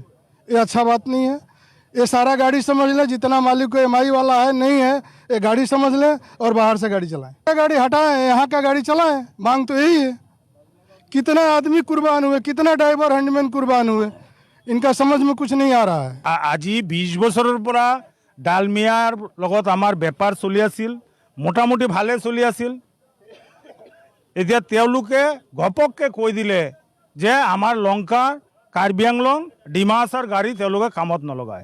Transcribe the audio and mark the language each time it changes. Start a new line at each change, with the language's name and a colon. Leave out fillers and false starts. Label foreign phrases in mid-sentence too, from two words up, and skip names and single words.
Hindi: ये अच्छा बात नहीं है। ये सारा गाड़ी समझ लें, जितना मालिक को एमआई वाला है नहीं है, ये गाड़ी समझ लें और बाहर से गाड़ी चलाएं। गाड़ी हटाएं, यहाँ का गाड़ी चलाएं। मांग तो यही है। कितना आदमी कुर्बान हुए, कितना
English: driver handyman
Hindi: कुर्बान हुए, इनका समझ में कुछ नहीं आ रहा है।
Assamese: আজি 20 বছৰৰ পৰা ডালমিয়াৰ লগত আমাৰ বেপাৰ চলি আছিল, মোটামুটি ভালে চলি আছিল। এতিয়া তেওঁলোকে ঘপককে কৈ দিলে যে আমাৰ লংকা, কাৰ্বি আংলং, ডিমাহাছাৰ গাড়ী তেওঁলোকে কামত নলগায়।